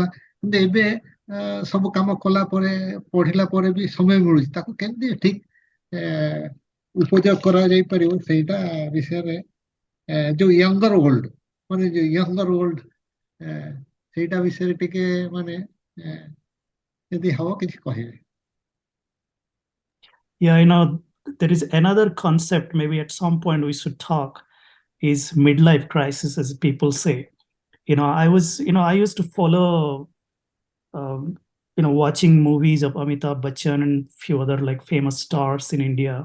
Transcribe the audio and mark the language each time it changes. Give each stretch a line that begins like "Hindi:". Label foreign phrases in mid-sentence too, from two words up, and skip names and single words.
Odia: କିନ୍ତୁ ଏବେ ସବୁ କାମ କଲା ପରେ, ପଢିଲା ପରେ ବି ସମୟ ମିଳୁଛି, ତାକୁ କେମିତି ଠିକ ଉପଯୋଗ କରାଯାଇପାରିବ ସେଇଟା ବିଷୟରେ ଯୋଉ
English: younger old
Odia: ସେଇଟା ବିଷୟରେ ଟିକେ ମାନେ ଯଦି ହବ କିଛି କହିବେ।
English: Yeah, there is another concept, maybe at some point we should talk, is midlife crisis, as people say. I used to follow, um, watching movies of Amitabh Bachchan and few other like famous stars in India.